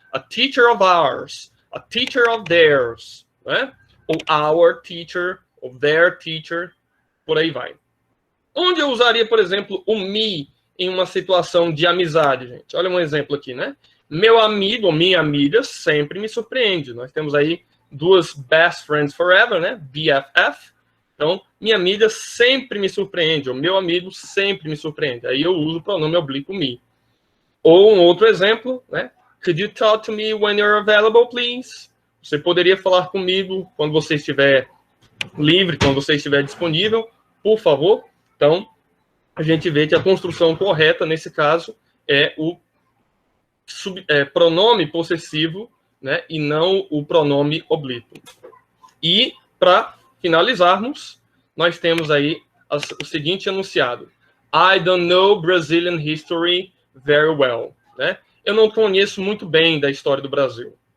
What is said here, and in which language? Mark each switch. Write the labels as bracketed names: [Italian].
[English] A teacher of ours, a teacher of theirs, né? [Portuguese] Ou [English] our teacher, [Portuguese] ou [English] their teacher, [Portuguese] por aí vai. Onde eu usaria, por exemplo, o me em uma situação de amizade, gente? Olha um exemplo aqui, né? Meu amigo ou minha amiga sempre me surpreende. Nós temos aí duas [English] best friends forever, [Portuguese] né? BFF. Então, minha amiga sempre me surpreende, ou meu amigo sempre me surpreende. Aí eu uso o pronome oblíquo me. Ou um outro exemplo, né? [English] Could you talk to me when you're available, please? [Portuguese] Você poderia falar comigo quando você estiver livre, quando você estiver disponível, por favor? Então, a gente vê que a construção correta, nesse caso, é o pronome possessivo, né? E não o pronome oblíquo. E, para finalizarmos, nós temos aí o seguinte enunciado. [English] I don't know Brazilian history very well, né? [Portuguese] Eu não conheço muito bem da história do Brasil.